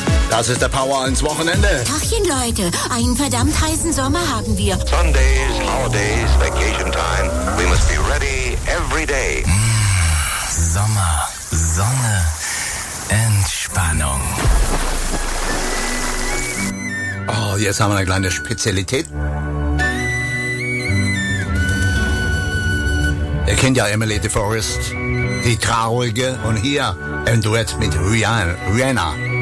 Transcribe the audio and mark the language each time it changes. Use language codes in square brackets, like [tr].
[de] Das ist der Power ins Wochenende. Tachchen, Leute, einen verdammt heißen Sommer haben wir. [en] Sundays, holidays, vacation time. We must be ready every day. [de] Sommer, Sonne, Entspannung. Oh, jetzt haben wir eine kleine Spezialität. Ihr kennt ja Emily de Forest, die Traurige, und hier ein Duett mit Rihanna.